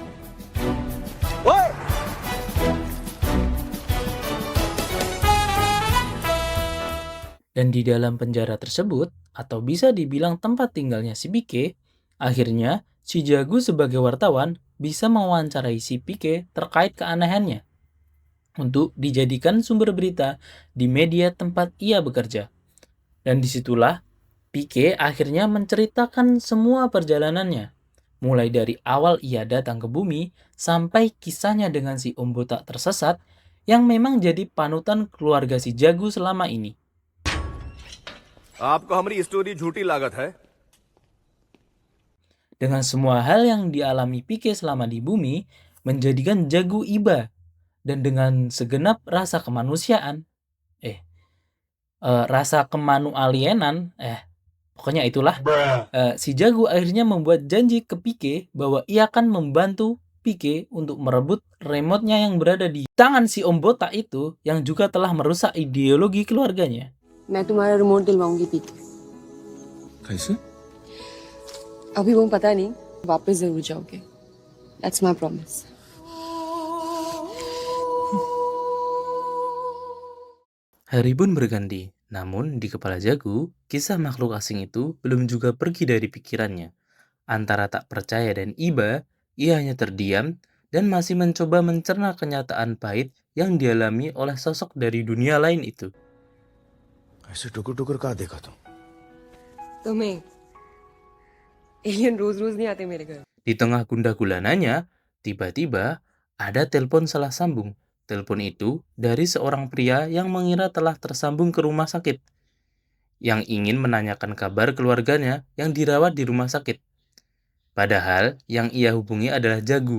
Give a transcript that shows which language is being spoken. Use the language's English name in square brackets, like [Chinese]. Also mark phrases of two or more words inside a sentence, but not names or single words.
[Indonesian] Dan di dalam penjara tersebut, atau bisa dibilang tempat tinggalnya si PK, akhirnya si Jagu sebagai wartawan bisa mewawancarai si PK terkait keanehannya untuk dijadikan sumber berita di media tempat ia bekerja. Dan disitulah PK akhirnya menceritakan semua perjalanannya, mulai dari awal ia datang ke bumi sampai kisahnya dengan si Om Botak tersesat yang memang jadi panutan keluarga si Jagu selama ini. [Hindi] आपको हमारी स्टोरी झूठी लागत है? [Indonesian] Dengan semua hal yang dialami PK selama di bumi menjadikan Jagu iba, dan dengan segenap rasa kemanusiaan, rasa kemanualienan, pokoknya itulah, si Jagu akhirnya membuat janji ke PK bahwa ia akan membantu PK untuk merebut remote-nya yang berada di tangan si Om Botak itu yang juga telah merusak ideologi keluarganya. [Hindi] मैं तुम्हारा रिमोट दिलवाऊंगी पीके. कैसे? अभी वो पता नहीं, वापस जरूर जाओगे. [English] That's my promise. [Indonesian] Hari pun berganti, namun di kepala Jagu, kisah makhluk asing itu belum juga pergi dari pikirannya. Antara tak percaya dan iba, ia hanya terdiam dan masih mencoba mencerna kenyataan pahit yang dialami oleh sosok dari dunia lain itu. [Hindi] ऐसे टुकुर-टुकुर कहाँ देखा तुम? तुम्हें एलियन रोज रोज नहीं आते मेरे घर. [Indonesian] Di tengah gundah gulananya, tiba-tiba ada telepon salah sambung. Telepon itu dari seorang pria yang mengira telah tersambung ke rumah sakit, yang ingin menanyakan kabar keluarganya yang dirawat di rumah sakit. Padahal yang ia hubungi adalah Jagu.